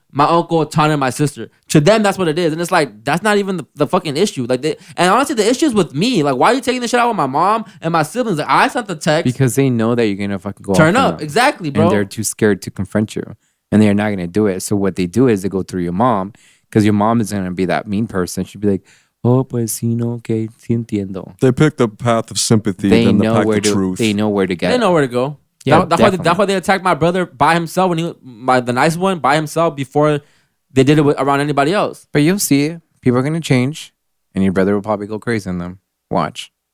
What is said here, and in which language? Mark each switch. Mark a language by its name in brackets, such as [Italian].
[English] my uncle taunted my sister. To them, that's what it is. And it's like, that's not even the fucking issue. Like, and honestly, the issue is with me. Like, why are you taking this shit out with my mom and my siblings? Like, I sent the text. Because they know that you're going to fucking go turn off up. Exactly, bro. And they're too scared to confront you. And they're not going to do it. So what they do is they go through your mom. Because your mom is going to be that mean person. She'll be like, [Spanish] oh, pues sí, no, okay, sí entiendo. [English] They pick the path of sympathy than the path of truth. They know where to get. They know where to go. Yeah, that's why they attacked my brother by himself when the nice one by himself before they did it around anybody else. But you'll see it. People are gonna change, and your brother will probably go crazy on them. Watch.